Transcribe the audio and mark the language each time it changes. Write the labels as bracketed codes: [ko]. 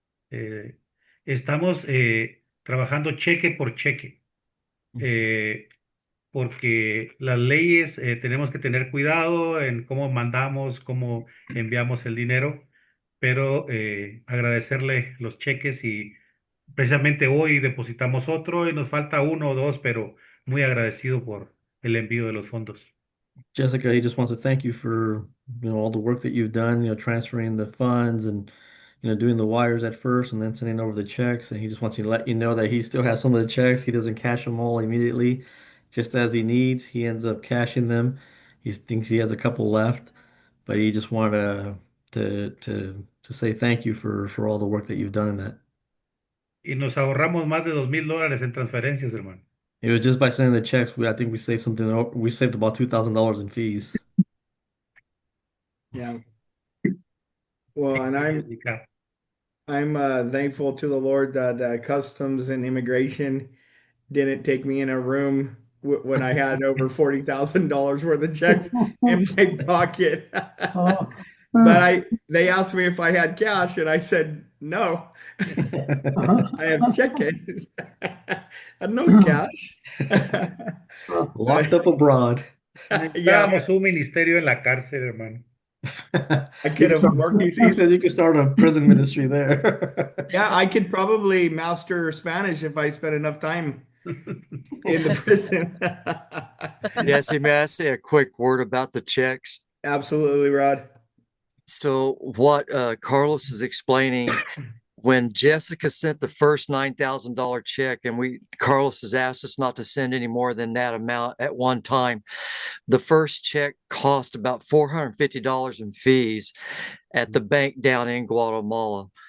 [es] Eh, Estamos trabajando cheque por cheque, eh, porque las leyes tenemos que tener cuidado en cómo mandamos, cómo enviamos el dinero, pero agradecerle los cheques, y precisamente hoy depositamos otro y nos falta uno o dos, pero muy agradecido por el envío de los fondos. [en] Jessica, he just wants to thank you for all the work that you've done, transferring the funds and doing the wires at first and then sending over the checks. And he just wants to let you know that he still has some of the checks. He doesn't cash them all immediately, just as he needs. He ends up cashing them. He thinks he has a couple left, but he just wanted to say thank you for all the work that you've done in that. [es] Y nos ahorramos más de $2,000 en transferencias, hermano. [en] It was just by sending the checks. I think we saved something. We saved about $2,000 in fees. Yeah. Well, and Jessica. I'm thankful to the Lord that Customs and Immigration didn't take me in a room when I had over $40,000 worth of checks in my pocket. Oh, But they asked me if I had cash, and I said no. I have checkings. I have no cash. Locked up abroad. Yeah, [es] Necesitábamos un ministerio en la cárcel, hermano. [en] I could have worked. He says you could start a prison ministry there. Yeah, I could probably master Spanish if I spent enough time in the prison. Jesse, may I say a quick word about the checks? Absolutely, Rod. So what Carlos is explaining, when Jessica sent the first $9,000 check, and Carlos has asked us not to send any more than that amount at one time, the first check cost about $450 in fees at the bank down in Guatemala.